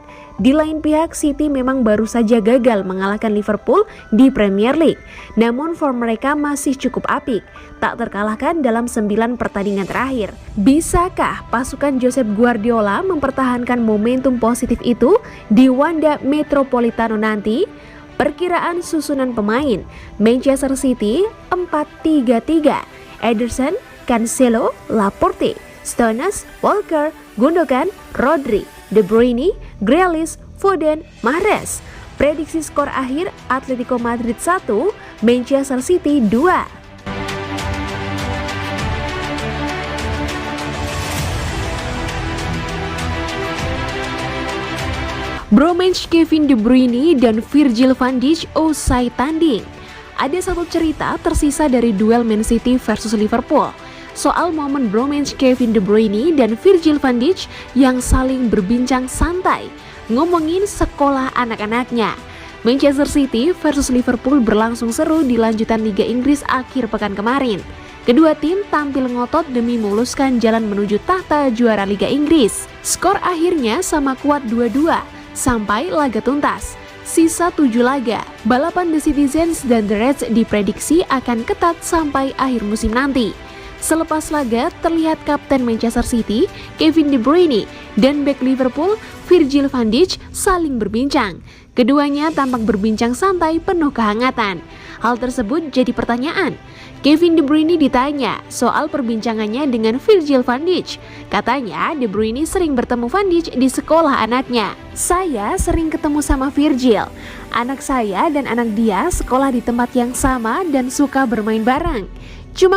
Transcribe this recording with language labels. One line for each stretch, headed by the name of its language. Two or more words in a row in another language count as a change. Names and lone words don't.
Indonesian: Di lain pihak, City memang baru saja gagal mengalahkan Liverpool di Premier League, namun form mereka masih cukup apik, tak terkalahkan dalam 9 pertandingan terakhir. Bisakah pasukan Josep Guardiola mempertahankan momentum positif itu di Wanda Metropolitano nanti? Perkiraan susunan pemain: Manchester City 4-3-3, Ederson, Cancelo, Laporte, Stones, Walker, Gundogan, Rodri, De Bruyne, Grealish, Foden, Mahrez. Prediksi skor akhir Atletico Madrid 1, Manchester City 2. Bromance Kevin De Bruyne dan Virgil van Dijk usai tanding. Ada satu cerita tersisa dari duel Man City versus Liverpool soal momen bromance Kevin De Bruyne dan Virgil van Dijk yang saling berbincang santai ngomongin sekolah anak-anaknya. Manchester City versus Liverpool berlangsung seru di lanjutan Liga Inggris akhir pekan kemarin. Kedua tim tampil ngotot demi memuluskan jalan menuju tahta juara Liga Inggris. Skor akhirnya sama kuat 2-2 sampai laga tuntas. Sisa 7 laga, balapan The Citizens dan The Reds diprediksi akan ketat sampai akhir musim nanti. Selepas laga, terlihat Kapten Manchester City, Kevin De Bruyne, dan bek Liverpool, Virgil van Dijk saling berbincang. Keduanya tampak berbincang santai penuh kehangatan. Hal tersebut jadi pertanyaan. Kevin De Bruyne ditanya soal perbincangannya dengan Virgil van Dijk. Katanya De Bruyne sering bertemu Van Dijk di sekolah anaknya. Saya sering ketemu sama Virgil. Anak saya dan anak dia sekolah di tempat yang sama dan suka bermain bareng.